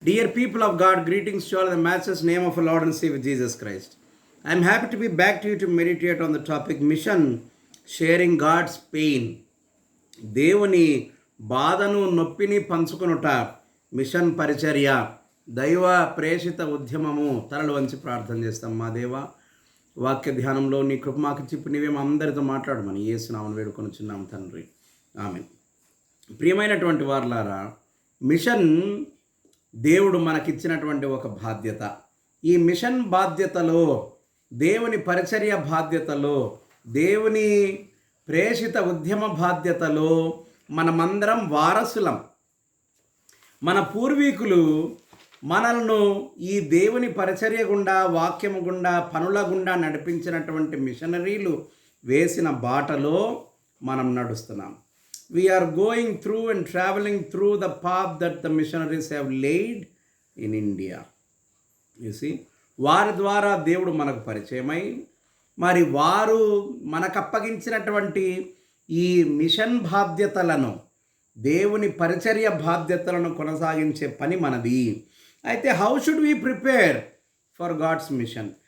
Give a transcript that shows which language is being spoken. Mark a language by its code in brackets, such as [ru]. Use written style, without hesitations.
[en] Dear people of God, greetings to all in the matchless name of our Lord and Savior Jesus Christ. I am happy to be back to you to meditate on the topic Mission Sharing God's Pain. [te] దేవుని బాధను నొప్పిని పంచుకొనుట machine పరిచర్య దైవ ప్రేషిత ఉద్యమము. తలలు వంచి ప్రార్థన చేస్తాం. మా దేవ, వాక్య ధ్యానంలో నీ కృప మాకు చెప్పి నీవే మా అందరితో మాట్లాడమని యేసునామమున వేడుకొనుచున్నాం తండ్రి, ఆమేన్. ప్రియమైనటువంటి వారలారా, మిషన్ దేవుడు మనకిచ్చినటువంటి ఒక బాధ్యత. ఈ మిషన్ బాధ్యతలో, దేవుని పరిచర్య బాధ్యతలో, దేవుని ప్రేషిత ఉద్యమ బాధ్యతలో మనమందరం వారసులం. మన పూర్వీకులు మనల్ని ఈ దేవుని పరిచర్య గుండా, వాక్యము గుండా, పనుల గుండా నడిపించినటువంటి మిషనరీలు వేసిన బాటలో మనం నడుస్తున్నాం. [en] We are going through and traveling through the path that the missionaries have laid in India. You see, [te] వారి ద్వారా దేవుడు మనకు పరిచయమై, మరి వారు మనకు అప్పగించినటువంటి ఈ మిషన్ బాధ్యతలను, దేవుని పరిచర్య బాధ్యతలను కొనసాగించే పని మనది. [en] అయితే how should we prepare for God's mission?